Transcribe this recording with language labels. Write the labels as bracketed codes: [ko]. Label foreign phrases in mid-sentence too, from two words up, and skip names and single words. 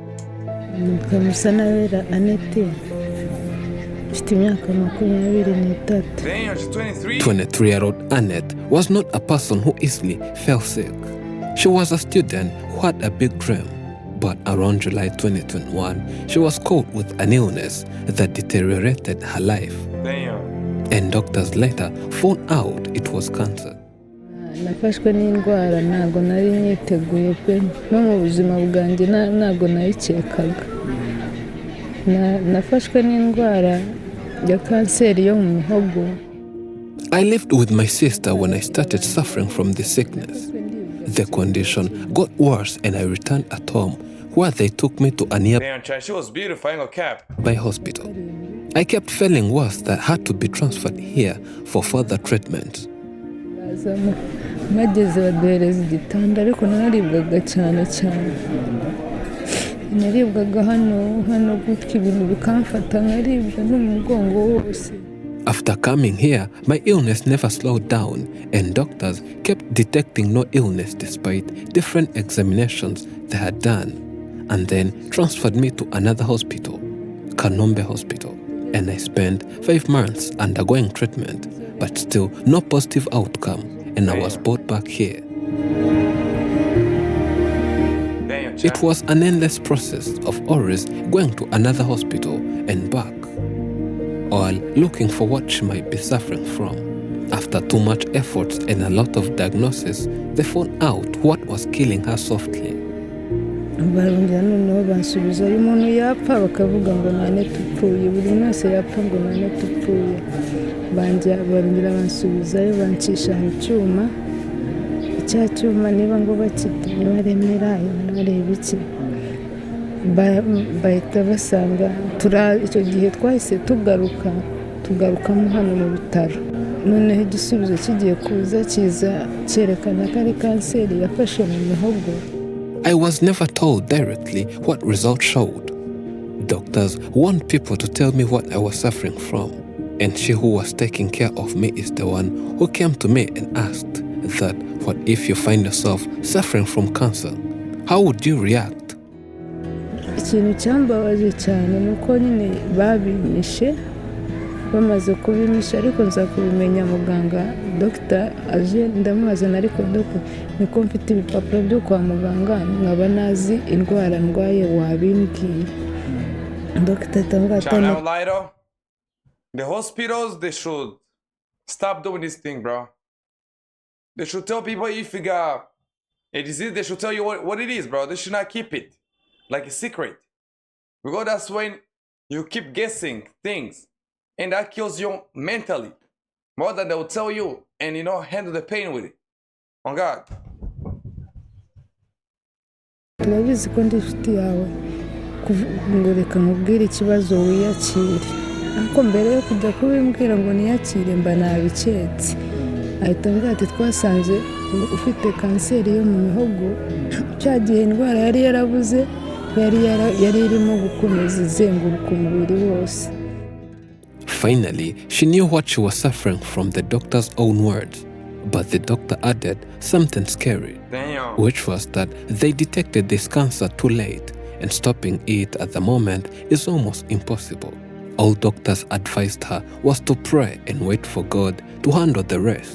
[en] 23-year-old Annette was not a person who easily fell sick. She was a student who had a big dream, but around July 2021, she was caught with an illness that deteriorated her life. And doctors later found out it was cancer. [rw] Nafashwe n'indwara ntago nari nyiteguye pe no mu buzima bwanjye ntago nayikekaga. Nafashwe n'indwara ya kanseri yo mu mihogo. [en] I lived with my sister when I started suffering from the sickness. The condition got worse and I returned at home where they took me to a nearby She was beautiful, I ain't gonna cap. hospital. I kept feeling worse that I had to be transferred here for further treatment. [rw] Mageze baduhereza igitanda ariko naribwaga cyane. Naribwaga hano gutya ibintu bikamfata nkaribwa n'umugongo wose. [en] After coming here, my illness never slowed down and doctors kept detecting no illness despite different examinations they had done, and then transferred me to another hospital, Kanombe Hospital, and I spent 5 months undergoing treatment, but still no positive outcome, and I was brought back here. It was an endless process of always going to another hospital and back, all looking for what she might be suffering from. After too much effort and a lot of diagnosis, they found out what was killing her softly. [rw] Barongera noneho bansubizayo umuntu yapfa bakavuga ngo nane tupfuye buri wese yapfa ngo nane tupfuye. Barongera bansubizayo bancisha mu cyuma. Icya cyuma niba ngo bakite baremera bareba iki. Bahita basanga icyo gihe twahise tugaruka mu hano mu bitaro. Noneho igisubizo kigiye kuza kiza cyerekana ko ari kanseri yafashe mu mihogo. [en] I was never told directly what results showed. Doctors want people to tell me what I was suffering from, and she who was taking care of me is the one who came to me and asked that, what if you find yourself suffering from cancer? How would you react? [rw] Ikintu cyambabaje cyane nuko nyine babimishe bamaze kubimisha ariko nza kubimenya muganga dogita aje ndamubaza ariko dogita niko mfite ibipapuro byo kwa muganga nkaba nazi indwara ndwaye wabimbwiye dogita atamubwira [en] Child, I don't lie though. The hospitals, they should stop doing this thing, bro. They should tell people if you got a disease, they should tell you what it is, bro. They should not keep it like a secret. Because that's when you keep guessing things. And that kills you mentally. More than they will tell you and, you know, handle the pain with it. On God. [rw] turabizi ko ndi inshuti yawe ngo reka nkubwire ikibazo wiyakire ariko mbere yo kujya kubimbwira ngo niyakire mba nabiketse ahita ambwira ati twasanze ufite kanseri yo mu mihogo cya gihe indwara yari yarabuze yari irimo gukomeza izenguruka umubiri wose. [en] Finally, she knew what she was suffering from the doctor's own words. But the doctor added something scary, Damn. which was that they detected this cancer too late, and stopping it at the moment is almost impossible. All doctors advised her was to pray and wait for God to handle the rest.